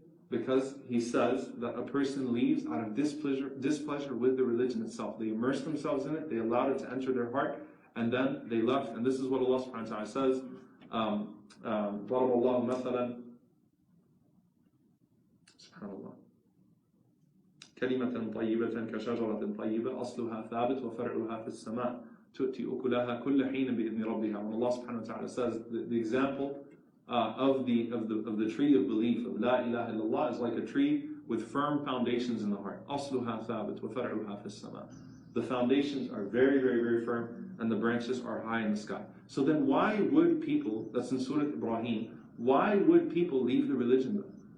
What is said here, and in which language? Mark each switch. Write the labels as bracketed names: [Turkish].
[English] Because he says that a person leaves out of displeasure with the religion itself. They immersed themselves in it, they allowed it to enter their heart, and then they left. And this is what Allah subhanahu wa ta'ala says, [Arabic] ضَرَبَ اللَّهُ مَثَلًا subhanallah كَلِمَةً طَيِّبَةً كَشَجَرَةٍ طَيِّبَةٍ أَصْلُهَا ثَابِتٌ وَفَرْعُهَا فِي السَّمَاءِ تُؤْتِي أُكُلَهَا كُلَّ حِينٍ بِإِذْنِ رَبِّهَا. [English] When Allah subhanahu wa ta'ala says the example of the tree of belief of La ilaha illallah is like a tree with firm foundations in the heart. [Arabic] أَصْلُهَا ثَابِتٌ وَفَرْعُهَا فِي السَّمَاءِ. [English] The foundations are very, very, very firm, and the branches are high in the sky. So then why would people, that's in Surah Ibrahim, why would people leave the religion though?